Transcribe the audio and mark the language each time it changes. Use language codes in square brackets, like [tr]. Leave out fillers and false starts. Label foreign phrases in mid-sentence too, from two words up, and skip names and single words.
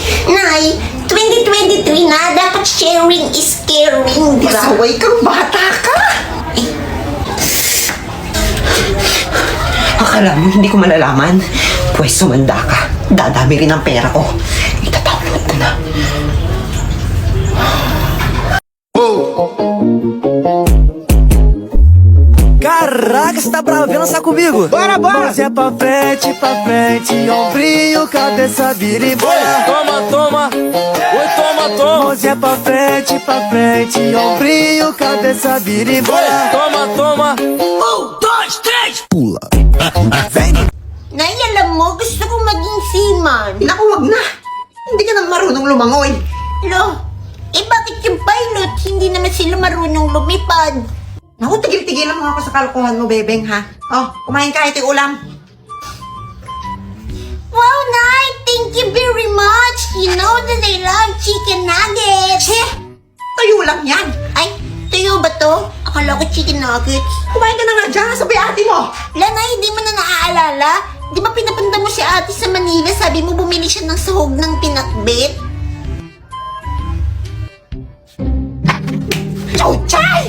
[tl] Nay, 2023 na, dapat [en] sharing is caring, [tl] di ba? Pasaway kang bata ka. Akala mo hindi ko malalaman? Pwes sumanda ka. Dadami rin ang pera ko. Itadownload ko na. [pt] Caraca! Caraca, você tá bravo, vem lançar comigo. Bora, bora. Mãozinha pra frente, ombrinho, cabeça, vira e bora. Toma, toma, oi, toma, toma. Mãozinha pra frente, ombrinho, cabeça, vira e bora. Toma, toma. 1, 2, 3, pula. Vem. [tl] Nay, alam mo, gusto kong maging seaman. Naku, wag na. Hindi ka na marunong lumangoy. Lo, bakit yung pilot, hindi naman sila marunong lumipad? Naku, tigil-tigilan mo ako sa kalokohan mo, bebeng, ha? Oh, kumain ka, ito yung ulam. Wow, Nay, [en] thank you very much. You know that I love chicken nuggets. [tl] Tayo lang yan. Ay, tuyo ba to? Akala ko [en] chicken nuggets. [tl] Kumain ka na nga dyan, sabi ate mo. Lanay, di mo na naaalala? Di ba pinapunta mo si ate sa Manila, sabi mo bumili siya ng sahog ng pinakbit? Chow-chay!